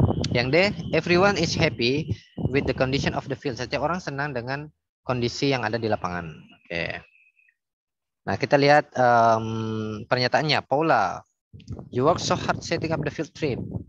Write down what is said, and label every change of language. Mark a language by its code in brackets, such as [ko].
[id] Yang D, [en] everyone is happy with the condition of the field. [id] Setiap orang senang dengan kondisi yang ada di lapangan. Oke. Nah, kita lihat pernyataannya. [en] Paula, you work so hard setting up the field trip.